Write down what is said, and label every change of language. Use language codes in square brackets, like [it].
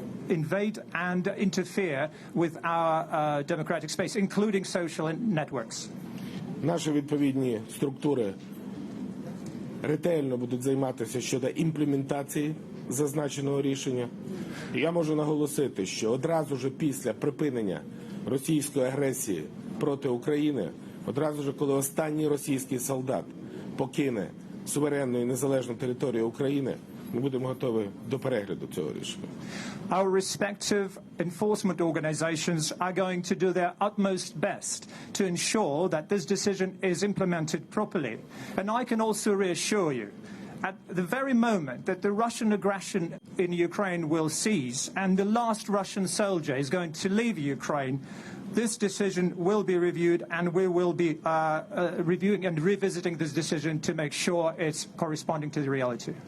[en] invade and interfere with our democratic space, including social networks. [uk] Наші відповідні структури ретельно будуть займатися щодо імплементації зазначеного рішення. І я можу наголосити, що одразу ж після припинення російської агресії проти України, одразу ж, коли останній російський солдат покине суверенну і незалежну територію України, ми будемо готові до перегляду цього рішення. [en] Our respective enforcement organizations are going to do their utmost best to ensure that this decision is implemented properly. And I can also reassure you, at the very moment that the Russian aggression in Ukraine will cease and the last Russian soldier is going to leave Ukraine, this decision will be reviewed, and we will be reviewing and revisiting this decision to make sure it's corresponding to the reality.